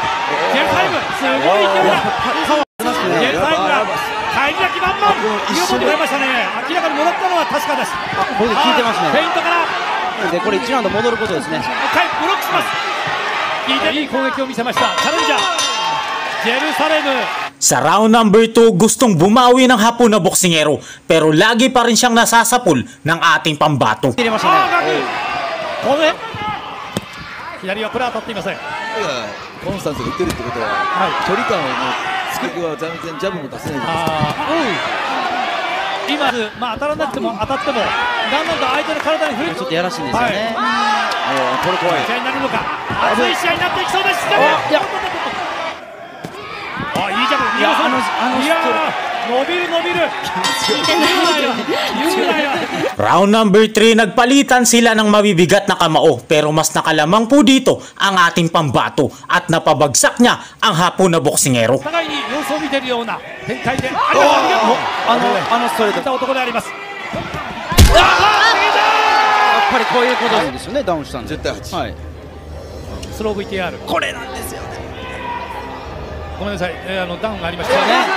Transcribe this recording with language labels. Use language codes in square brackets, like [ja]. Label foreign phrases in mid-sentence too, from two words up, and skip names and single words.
[ja] ジェルサイム、すごい勢いだ。ジェルサイムが返り咲き満々。見事に出ましたね。明らかに戻ったのは確かです。ボディ効いてますね。フェイントからで、これ1ラウンド戻ることですね。ブロックします。いい攻撃を見せました。チャレンジャージェルサレム。 [tl] Sa [en] round number 2, [tl] gustong bumawi ng Hapon na boksingero, pero lagi pa rin siyang nasasapul ng ating pambato. [ja] 入れましたね。この左はこれは当たっていません。コンスタンスで打ってるってことは、距離感をつけては全然ジャブも出せないじゃないですか。今、当たらなくても当たってもだんだんと相手の体に触れてちょっとやらしいんですよね。これ怖い。試合になるのか。熱い試合になっていきそうです。いや、いいジャブ。いや、伸びる。 [en] Round number 3, [tl] nagpalitan sila ng mabibigat na kamao, pero mas nakalamang po dito ang ating pambato at napabagsak niya ang Hapon na boksingero. [ja] 互いに様子を見ているような展開で、ストレート。た男であります。やっぱりこういうことなんですよね。ダウンしたんで。 10対8。はい。スロー VTR。これなんですよね。ごめんなさい、ダウンがありましたね。